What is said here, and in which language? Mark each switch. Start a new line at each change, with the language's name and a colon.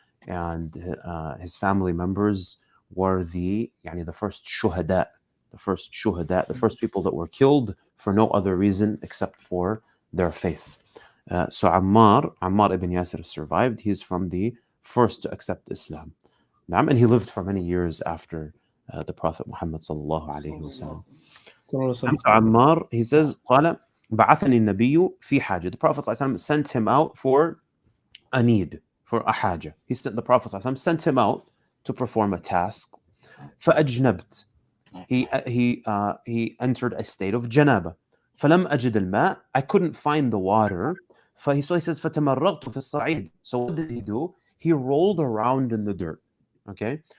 English: And his family members were the first shuhada, the first people that were killed for no other reason except for their faith. So Ammar ibn Yasir survived. He's from the first to accept Islam. And he lived for many years after the Prophet Muhammad sallallahu alayhi wa sallam. So Ammar, he says,
Arabic: قال بعثني النبي في حاجة.
English: The Prophet sallallahu alayhi wa sallam sent him out for a need, for a haja. The Prophet sallallahu alayhi wa sallam sent him out to perform a task.
Arabic: فأجنبت.
English: He entered a state of janaba.
Arabic: فلم أجد الماء.
English: I couldn't find the water. So he says,
Arabic: فَتَمَرَّغْتُ فِي الصَّعِيدِ.
English: So what did he do? He rolled around in the dirt. Okay?